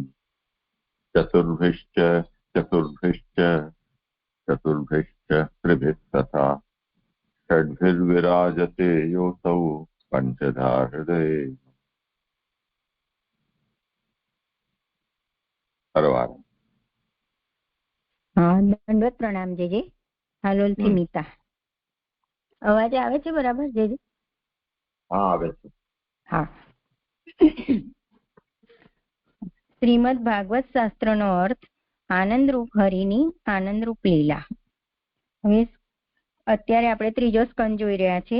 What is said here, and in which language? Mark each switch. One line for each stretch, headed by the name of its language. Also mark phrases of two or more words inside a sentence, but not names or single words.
Sanskrit: चतुर्भिश्च चतुर्भिश्च चतुर्भिश्च त्रिभिः तथा षड्भिर्विराजते योऽसौ पञ्चधा हृदये। परवारम्।
Hindi: हाँ, दंडवत प्रणाम जेजे।
Gujarati: हालोल થી મીતા અવાજ આવે છે બરાબર જેજે? હા આવે છે. હા. શ્રીમદ ભાગવત શાસ્ત્રનો અર્થ આનંદરૂપ હરિની આનંદરૂપ લીલા. હવે અત્યારે આપણે ત્રીજો સ્કંદ જોઈ રહ્યા છે.